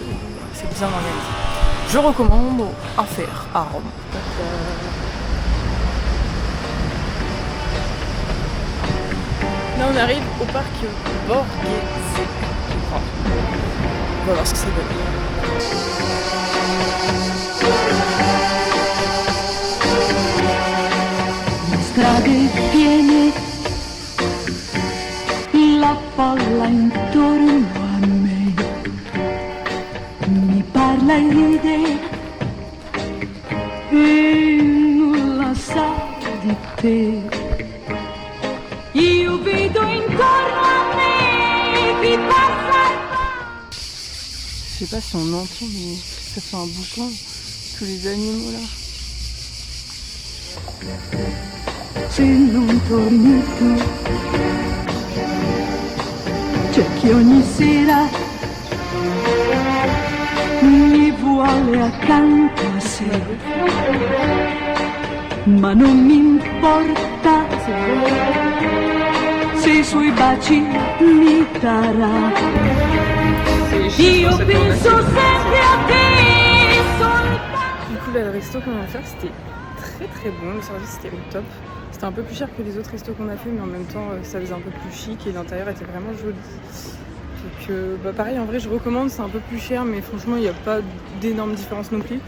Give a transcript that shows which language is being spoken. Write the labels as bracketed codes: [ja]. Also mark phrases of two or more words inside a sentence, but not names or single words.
[fr] C'est bien organisé. Je recommande à faire à Rome. Là on arrive au parc Borghese. On va voir ce que ça donne. [it] Strade piene, la folla intorno a me mi parla e ride e nulla sa di te. Io vedo intorno a me chi passa e va. [fr] Je sais pas si on entend, mais ça fait un boucan. Tous les animaux là. [it] Se non torni tu, c'è chi ogni sera mi vuole accanto a sé, ma non mi importa se i suoi baci mi darà. Io penso sempre a te soltanto. [fr] Du coup là, le resto qu'on va faire c'était très bon, le service c'était au top. C'était un peu plus cher que les autres restos qu'on a fait, mais en même temps ça faisait un peu plus chic et l'intérieur était vraiment joli. Donc pareil, en vrai je recommande, c'est un peu plus cher, mais franchement il n'y a pas d'énormes différences non plus.